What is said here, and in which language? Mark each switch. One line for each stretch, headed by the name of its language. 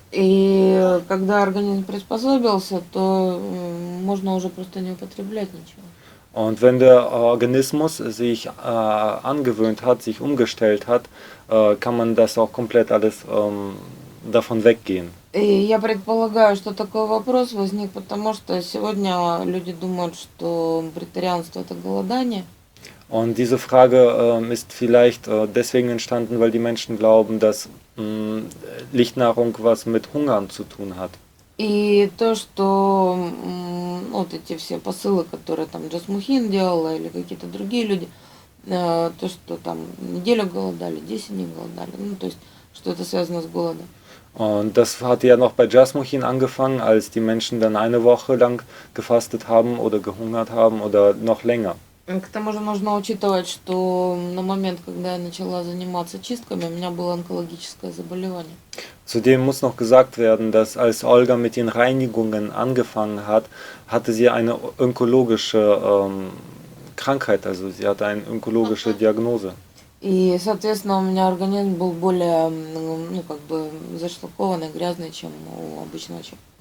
Russian: И когда организм приспособился, то можно уже просто не употреблять ничего.
German: Und wenn der Organismus sich angewöhnt hat, sich umgestellt hat, kann man das auch komplett alles davon weggehen.
Russian: И я предполагаю, что такой вопрос возник, потому что сегодня люди думают, что вегетарианство это голодание.
German: Und diese Frage ist vielleicht deswegen entstanden, weil die Menschen glauben, dass Lichtnahrung was mit Hungern zu tun hat.
Russian: И то, что вот эти все посылы, которые там Джас Мухин делала или какие-то другие люди, то, что там неделю голодали, 10 дней голодали, то есть, что это связано с голодом.
German: Und das hatte ja noch bei Jasmuchin angefangen, als die Menschen dann eine Woche lang gefastet haben oder gehungert haben oder noch länger.
Russian: К тому же нужно учитывать, что на момент, когда я начала заниматься чистками, у меня было онкологическое заболевание.
German: Zudem muss noch gesagt werden, dass als Olga mit den Reinigungen angefangen hat, hatte sie eine onkologische Krankheit, also sie hatte eine onkologische Diagnose.
Russian: И, соответственно, у меня организм был более, зашлакованный, грязный, чем у обычного человека.